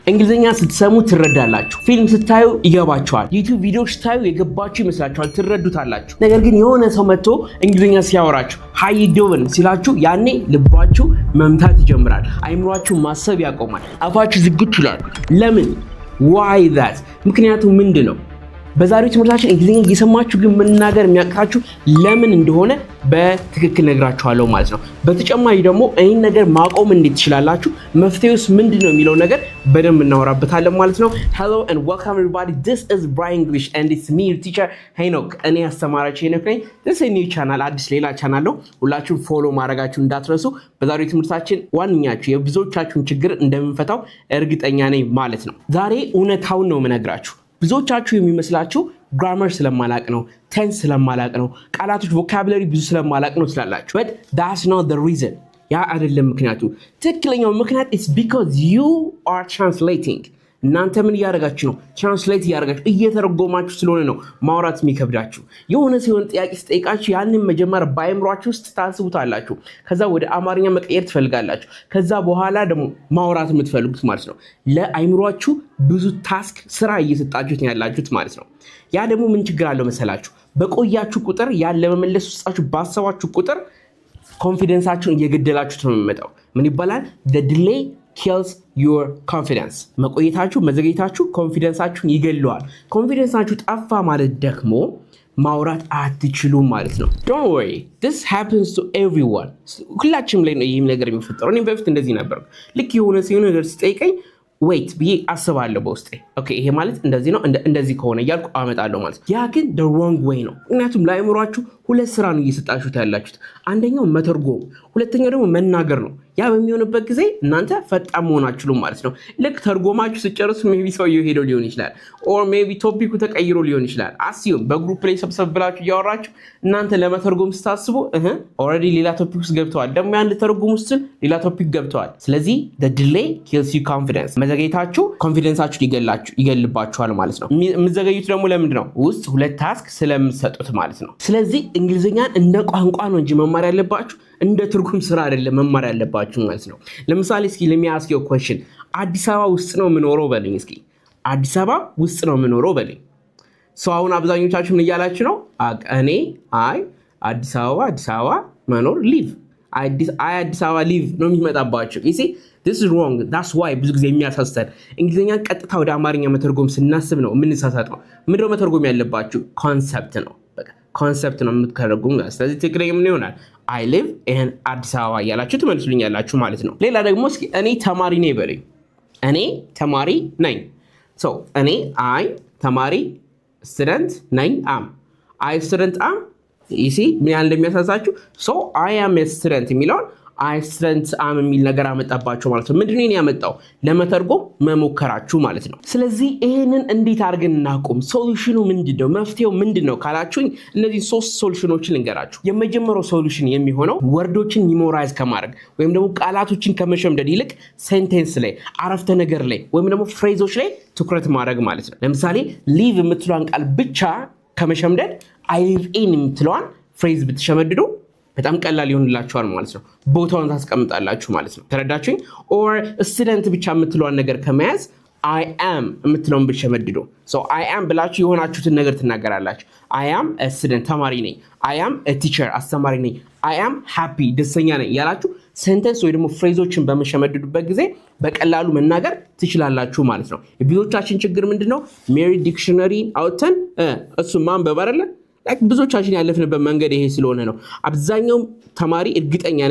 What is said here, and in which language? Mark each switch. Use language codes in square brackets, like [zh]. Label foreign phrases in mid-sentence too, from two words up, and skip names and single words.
[am] እንግሊዘኛ ስትሰሙ ትረዳላችሁ ፊልም ስታዩ ይገባችኋል ዩቲዩብ ቪዲዮ ስታዩ የገባችሁ ይመስላችኋል ትረዱታላችሁ ነገር ግን የሆነ ሰው መጥቶ እንግሊዘኛ ሲያወራችሁ ሃይ ዶን ሲላችሁ ያኔ ልባችሁ መምታት ይጀምራል አይምሯችሁ ማሰብ ያቆማል አፋችሁ ዝግት ይላል ለምን [en] why that [am] ምክንያቱም ምንድነው በዛሬው ትምህርታችን እንግሊዘኛ እየሰማችሁ ግን መናገር የሚያቅታችሁ ለምን እንደሆነ በትክክል ነግራችኋለሁ ማለት ነው በተጨማሪ ደግሞ ይሄን ነገር ማቆም እንዴት ትችላላችሁ መፍትሄውስ ምንድነው የሚለው ነገር በደንብ እናወራበታለን ማለት ነው [en] hello and welcome everybody this is Brian English and it's me your teacher Henok [am] እኔ አስተማሪያችሁ ሄኖክ ነኝ this [en] is a new channel [am] አዲስ ሌላ ቻናል ነው ሁላችሁም ፎሎ ማድረጋችሁን እንዳትረሱ በዛሬው ትምህርታችን ዋንኛችሁ የብዙዎቻችሁን ችግር እንደምንፈታው እርግጠኛ ነኝ ማለት ነው ዛሬ እውነታውን ነው የምነግራችሁ ብዙዎቻችሁ የሚመስላችሁ grammar ስለማላቅ ነው tense ስለማላቅ ነው ቃላቶች vocabulary ብዙ ስለማላቅ ነው ስላላችሁ [en] but that's not the reason [am] ያ አይደለም ምክንያቱ ትክክለኛው ምክንያት [en] is because you are translating [am] እናንተ ምን ያደርጋችሁ ነው ትራንስሌት ያደርጋችሁ እየተረጎማችሁ ስለሆነ ነው ማውራት የሚከብዳችሁ የሆነ ሲሆን ጥያቄ ስጠይቃችሁ ያንን መጀመር ባይምሯችሁ ውስጥ ታስቡታላችሁ ከዛ ወደ አማርኛ መቀየር ትፈልጋላችሁ ከዛ በኋላ ደግሞ ማውራት የምትፈልጉት ማለት ነው ለአይምሯችሁ ብዙ ታስክ ስራ እየሰጣችሁት ያላችሁት ማለት ነው ያ ደግሞ ምን ችግር አለው መሰላችሁ በቆያችሁ ቁጥር ያን ለመመለስ ውስጣችሁ ባሰባችሁ ቁጥር ኮንፊደንሳችሁን እየገደላችሁት ነው የሚመጣው ምን ይባላል [en] the delay kills your confidence [am] መቆየታችሁ መዘግየታችሁ ኮንፊደንሳችሁን ይገለዋል ኮንፊደንሳችሁ ጠፋ ማለት ደግሞ ማውራት አትችሉም ማለት ነው [en] don't worry this happens to everyone [am] ሁላችንም ላይ ነው ይሄም ነገር የሚፈጠረው እኔም በፊት እንደዚህ ነበር ልክ የሆነ ሲሆን ነገር ሲጠይቀኝ wait ብዬ አስባለሁ በውስጤ ኦኬ ይሄ ማለት እንደዚህ ነው እንደዚህ ከሆነ ያልኩ አመጣለሁ ማለት ያ ግን [en] the wrong way [am] ነው ምክንያቱም ለአይምሯችሁ ሁለት ስራ ነው እየሰጣችሁት ያላችሁት አንደኛው መተርጎም ሁለተኛው ደግሞ መናገር ነው ያ በሚሆንበት ጊዜ እናንተ ፈጣን መሆናችሁ ማለት ነው ልክ ተርጎማችሁ ሲጨርሱ ሜቢ ሰውየው ሄዶ ሊሆን ይችላል [en] or maybe [am] ቶፒኩ ተቀይሮ ሊሆን ይችላል አስዩም በግሩፕ ላይ ሰብሰብ ብላችሁ ያወራችሁ እናንተ ለመተርጎም ስታስቡ already ሌላ ቶፒክ ውስጥ ገብተዋል ደግሞ ያን ተርጉሙ ውስጥ ሌላ ቶፒክ ገብተዋል ስለዚህ [en] the delay kills you confidence [am] መዘግየታችሁ ኮንፊደንሳችሁን ይገልባችኋል ማለት ነው የምትዘገዩት ደግሞ ለምንድን ነው ውስጥ ሁለት ታስክ ስለምትሰጡት ማለት ነው ስለዚህ እንግሊዘኛን እንደ ቋንቋ ነው እንጂ መማር ያለባችሁ እንደ ትርጉም ስራ አይደለም መማር ያለባችሁ ማለት ነው ለምሳሌ እስኪ [en] let me ask you a question [am] አዲስ አበባ ውስጥ ነው የምኖረው በለኝ እስኪ አዲስ አበባ ውስጥ ነው የምኖረው በለኝ ሰው አሁን አብዛኞቻችሁ ምን እያላችሁ ነው እኔ አዲስ አበባ መኖር live አዲስ አበባ live ነው የሚመጣባችሁ [en] you see this is wrong that's why [am] ብዙ ጊዜ የሚያሳስተን እንግሊዘኛ ቀጥታ ወደ አማርኛ መተርጎም ስናስብ ነው የምንሳሳተው ምንድነው መተርጎም ያለባችሁ ኮንሰፕት ነው ኮንሰፕት ነው የምትከረጉም ስለዚህ ትክክለኛ ምን ይሆናል [en] I live in [am] አዲስ አበባ ያላችሁ ትመልሱልኛላችሁ ማለት ነው ሌላ ደግሞ እስኪ እኔ ተማሪ ነኝ በለኝ እኔ ተማሪ ነኝ so እኔ ተማሪ student ነኝ [en] I student you see [am] ምን ያህል እንደሚያሳሳችሁ [en] so I am a student [am] የሚለውን [en] I student [am] የሚል ነገር አመጣባችሁ ማለት ነው ምንድነው እኔ ያመጣው ለመተርጎም መሞከራችሁ ማለት ነው ስለዚህ ይሄንን እንዴት አድርገን እናቆም ሶሉሽኑ ምንድነው መፍትሄው ምንድነው ካላችሁኝ እነዚህ ሶስት ሶሉሽኖችን ልንገራችሁ የመጀመሪያው ሶሉሽን የሚሆነው ወርዶችን ሜሞራይዝ ከማድረግ ወይም ደግሞ ቃላቶችን ከመሸምደድ ይልቅ ሴንቴንስ ላይ አረፍተ ነገር ላይ ወይም ደግሞ ፍሬዞች ላይ ትኩረት ማድረግ ማለት ነው ለምሳሌ live የምትሏን ቃል ብቻ ከመሸምደድ [en] I live in [am] የምትሏን ፍሬዝ ብትሸመድዱ በጣም ቀላል ይሆንላችኋል ማለት ነው ቦታውን ታስቀምጣላችሁ ማለት ነው ተረዳችሁኝ or student ብቻ የምትሏን ነገር ከመያዝ [en] I am [am] የምትለውን ብትሸመድዱ [en] so I am [am] ብላችሁ የሆናችሁትን ነገር ትናገራላችሁ [en] I am a student [am] ተማሪ ነኝ [en] I am a teacher [am] አስተማሪ ነኝ [en] I am happy [am] ደስተኛ ነኝ ያላችሁ ሴንተንስ ወይ ደግሞ ፍሬዞችን በመሸመድዱበት ጊዜ በቀላሉ መናገር ትችላላችሁ ማለት ነው የብዙዎቻችን ችግር ምንድነው ሜሪ ዲክሽነሪ አውጥተን እሱ ማንበብ አይደለ ብዙዎቻችን ያለፍንበት መንገድ ይሄ ስለሆነ ነው አብዛኛው ተማሪ እርግጠኛ ነኝ